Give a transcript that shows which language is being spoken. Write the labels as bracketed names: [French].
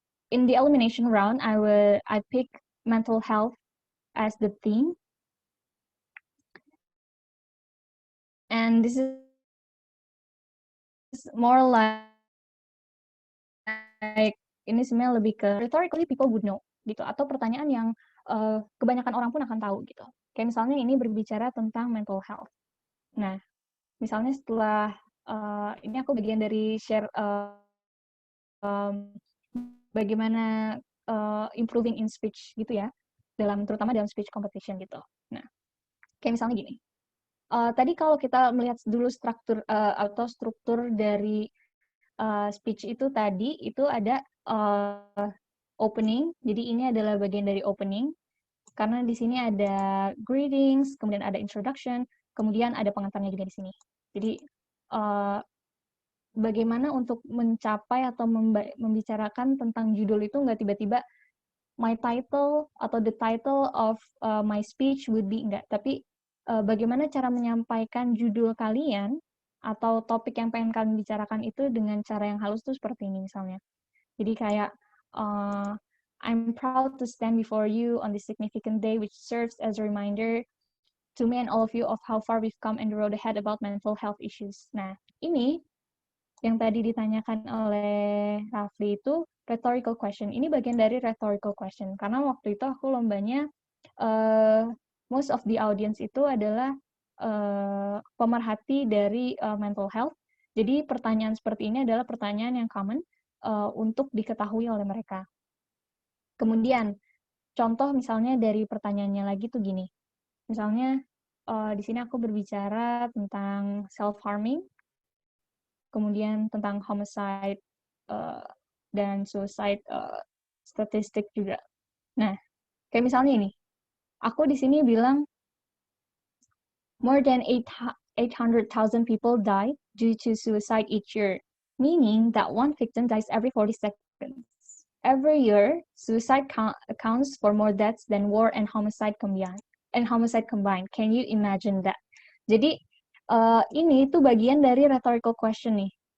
[English] In the elimination round, I picked mental health as the theme, and this is more like ini sebenarnya lebih ke rhetorically people would know [Indonesian] gitu, atau pertanyaan yang kebanyakan orang pun akan tahu gitu. Kayak misalnya ini berbicara tentang mental health. Nah, misalnya setelah ini aku bagian dari share bagaimana improving in speech gitu ya, terutama dalam speech competition gitu. Nah, kayak misalnya gini. Tadi kalau kita melihat dulu struktur dari speech itu tadi, itu ada opening. Jadi ini adalah bagian dari opening. Karena di sini ada greetings, kemudian ada introduction, kemudian ada pengantarnya juga di sini. Jadi bagaimana untuk mencapai atau membicarakan tentang judul itu nggak tiba-tiba my title atau the title of my speech would be, enggak, tapi bagaimana cara menyampaikan judul kalian atau topik yang pengen kalian bicarakan itu dengan cara yang halus tuh seperti ini misalnya. [English] Jadi kayak I'm proud to stand before you on this significant day which serves as a reminder to me and all of you of how far we've come and the road ahead about mental health issues. [Indonesian] Nah, ini yang tadi ditanyakan oleh Rafli itu rhetorical question. Ini bagian dari rhetorical question karena waktu itu aku lombanya most of the audience itu adalah pemerhati dari mental health. Jadi pertanyaan seperti ini adalah pertanyaan yang common untuk diketahui oleh mereka. Kemudian contoh misalnya dari pertanyaannya lagi tuh gini. Misalnya di sini aku berbicara tentang self-harming, kemudian tentang homicide dan suicide statistik juga. [English] Nah, kayak misalnya ini, aku di sini bilang more than 800,000 people die due to suicide each year, meaning that one victim dies every 40 seconds. Every year, suicide accounts for more deaths than war and homicide combined. Can you imagine that? [Indonesian] Jadi ini tuh bagian dari rhetorical question nih.